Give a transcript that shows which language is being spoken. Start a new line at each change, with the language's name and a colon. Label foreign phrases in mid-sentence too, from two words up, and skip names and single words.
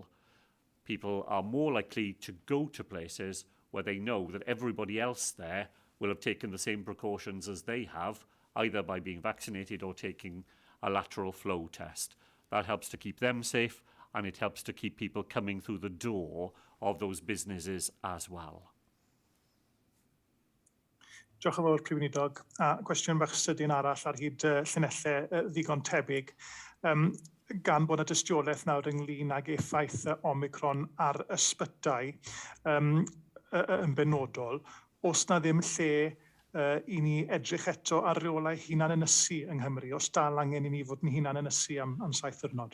English: People are more likely to go to places where they know that everybody else there will have taken the same precautions as they have, either by being vaccinated or taking a lateral flow test. That helps to keep them safe, and it helps to keep people coming through the door of those businesses as well.
Welsh: Diolch yn fawr, Prif Weinidog. A cwestiwn bach sydyn arall ar hyd llinellau ddigon tebyg. Gan bod y dystiolaeth nawr ynglyn ag effaith Omicron ar ysbytau yn benodol, os na ddim lle i ni edrych eto ar reolau hunan ynysu yng Nghymru, os dal angen i ni fod yn hunan ynysu am 7 diwrnod?